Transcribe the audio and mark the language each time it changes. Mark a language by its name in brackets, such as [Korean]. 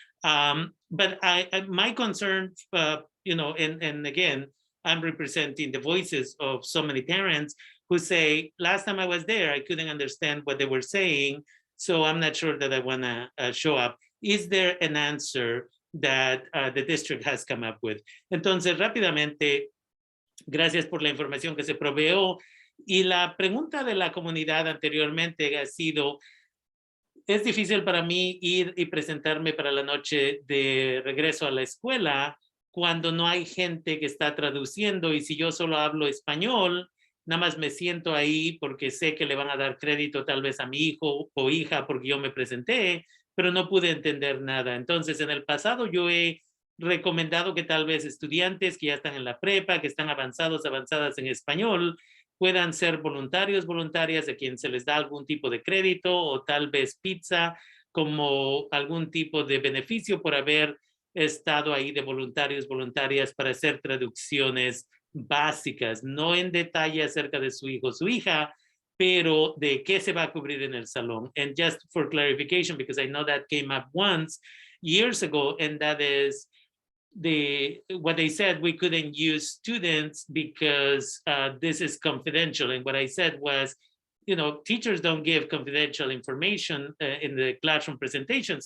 [English] But my concern, and again, I'm representing the voices of so many parents who say, last time I was there, I couldn't understand what they were saying, so I'm not sure that I want to show up. Is there an answer that the district has come up with? [Spanish] Entonces, rápidamente, gracias por la información que se proveó. Y la pregunta de la comunidad anteriormente ha sido, es difícil para mí ir y presentarme para la noche de regreso a la escuela cuando no hay gente que está traduciendo, y si yo solo hablo español, nada más me siento ahí porque sé que le van a dar crédito tal vez a mi hijo o hija porque yo me presenté, pero no pude entender nada. Entonces, en el pasado yo he recomendado que tal vez estudiantes que ya están en la prepa, que están avanzadas en español, puedan ser voluntarios, voluntarias, a quien se les da algún tipo de crédito o tal vez pizza como algún tipo de beneficio por haber estado ahí de voluntarios, voluntarias para hacer traducciones básicas, no en detalle acerca de su hijo o su hija, pero de qué se va a cubrir en el salón. [English] And just for clarification, because I know that came up once years ago, and that is what they said, we couldn't use students because this is confidential. And what I said was, teachers don't give confidential information in the classroom presentations.